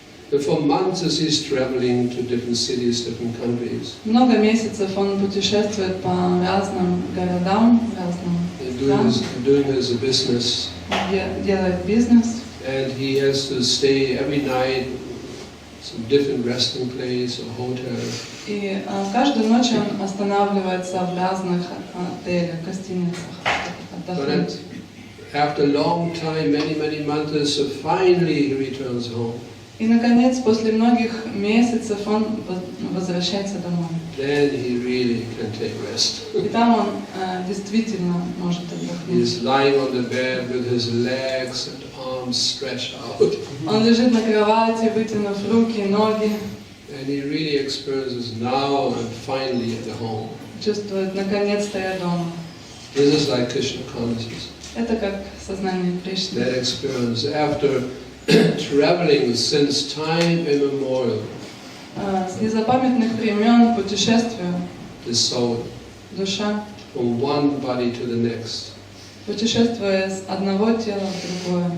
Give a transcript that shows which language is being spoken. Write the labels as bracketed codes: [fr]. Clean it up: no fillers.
[en] And for months as he's traveling to different cities, different countries, [ru] Много месяцев он путешествует по разным городам, разным [en] doing his business, [ru] делает бизнес. [en] and he has to stay every night some different resting place or hotel. [ru] И каждую ночь он останавливается в разных отелях, гостиницах, отдохнуть. [en] After a long time, many months, so finally he returns home. [ru] И, наконец, после многих месяцев он возвращается домой. [en] Then he really can take rest. [ru] И там он действительно может отдохнуть. [en] He's lying on the bed with his legs and arms stretched out. [ru] Он лежит на кровати, вытянув руки, ноги, [en] And he really experiences now I'm finally at the home. [ru] чувствует, наконец-то я дома. [en] This is like Krishna consciousness. [ru] Это как сознание Кришны. [en] That experience after traveling since time immemorial, [ru] С незапамятных времен путешествую, [en] the soul, [ru] душа, [en] from one body to the next. [ru] путешествуя с одного тела в другое.